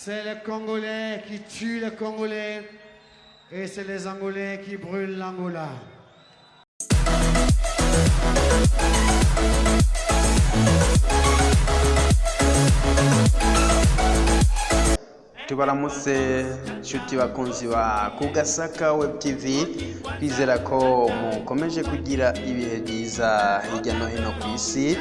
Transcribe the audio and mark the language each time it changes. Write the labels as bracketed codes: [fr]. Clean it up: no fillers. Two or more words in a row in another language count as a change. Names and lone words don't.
[fr] C'est les Congolais qui tuent les Congolais et c'est les Angolais qui brûlent l'Angola. [rn] tubaramutse nshuti bakunzi ba Kugasaka Web TV, bizera ko mukomeje kugira ibihe byiza hirya no hino ku isi.